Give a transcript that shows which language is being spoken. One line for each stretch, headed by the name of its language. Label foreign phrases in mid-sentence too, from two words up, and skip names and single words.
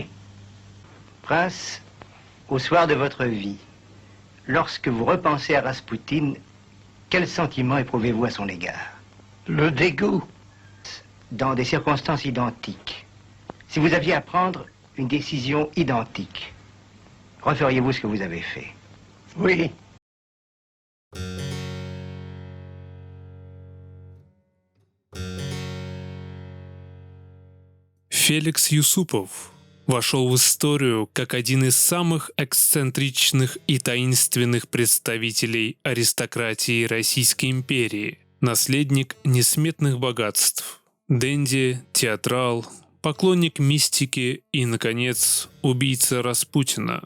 French: Prince, au soir de votre vie, lorsque vous repensez à Raspoutine, quel sentiment éprouvez-vous à son égard? Le dégoût. Dans des circonstances identiques, si vous aviez à prendre une décision identique, referiez-vous ce que vous avez fait? Oui.
Russian: Феликс Юсупов вошел в историю как один из самых эксцентричных и таинственных представителей аристократии Российской империи, наследник несметных богатств, денди, театрал, поклонник мистики и, наконец, убийца Распутина.